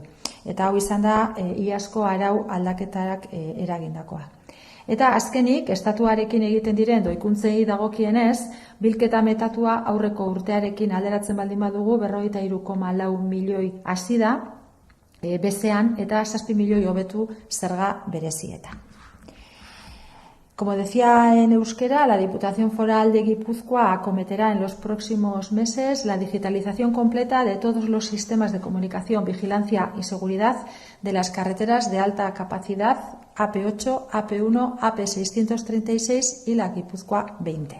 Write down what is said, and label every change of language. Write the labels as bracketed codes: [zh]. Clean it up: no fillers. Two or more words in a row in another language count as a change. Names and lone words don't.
[eu] Eta hau izan da iazko arau aldaketarak eragindakoa. Eta azkenik, estatuarekin egiten diren doikuntzei dagokienez, bilketa metatua aurreko urtearekin alderatzen baldin badugu 43,4 milioi hasi da bezean eta 7 milioi hobetu zerga berezietan. [es] Como decía en euskera, la Diputación Foral de Guipúzcoa acometerá en los próximos meses la digitalización completa de todos los sistemas de comunicación, vigilancia y seguridad de las carreteras de alta capacidad AP8, AP1, AP636 y la Guipúzcoa 20.